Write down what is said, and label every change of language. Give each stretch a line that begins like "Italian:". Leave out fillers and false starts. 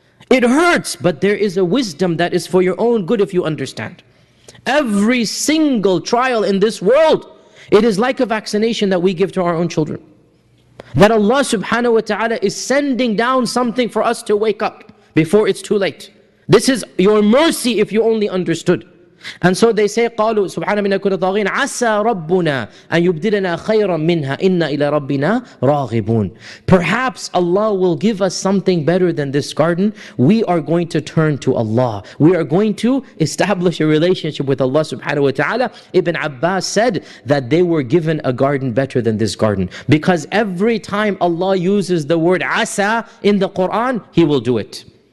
English: It hurts, but there is a wisdom that is for your own good if you understand. Every single trial in this world, it is like a vaccination that we give to our own children. That Allah subhanahu wa ta'ala is sending down something for us to wake up before it's too late. This is your mercy if you only understood.
Arabic: And so they say, قالوا سبحان من كنا طاغين عسى ربنا أن يبدلنا خيرا منها إنا إلى ربنا راغبون.
English: Perhaps Allah will give us something better than this garden. We are going to turn to Allah. We are going to establish a relationship with Allah subhanahu wa ta'ala. Ibn Abbas said that they were given a garden better than this garden. Because every time Allah uses the word asa in the Quran, He will do it.